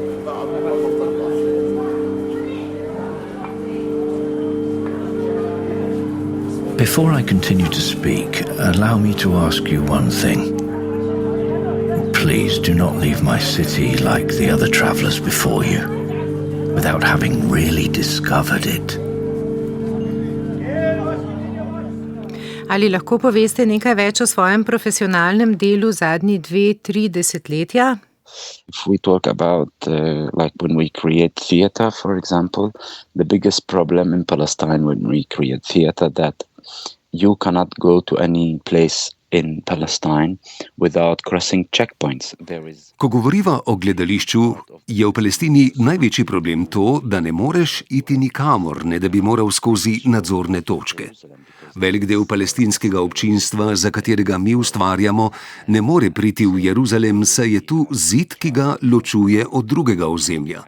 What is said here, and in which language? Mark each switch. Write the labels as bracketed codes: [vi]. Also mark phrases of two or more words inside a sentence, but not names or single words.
[en] Before I continue to speak, allow me to ask you one thing. Please do not leave my city like the other travelers before you, without having really discovered it. [sl] Ali lahko poveste nekaj več o svojem profesionalnem delu zadnji 2-3 desetletja? [en] If we talk about like when we create theater, for example, the biggest problem in Palestine when we create theater that you cannot go to any place in Palestine without crossing checkpoints. [sl] Ko govoriva o gledališču, je v Palestini največji problem to, da ne moreš iti nikamor, ne da bi moral skozi nadzorne točke. Velik del palestinskega občinstva, za katerega mi ustvarjamo, ne more priti v Jeruzalem, saj je tu zid, ki ga ločuje od drugega ozemlja.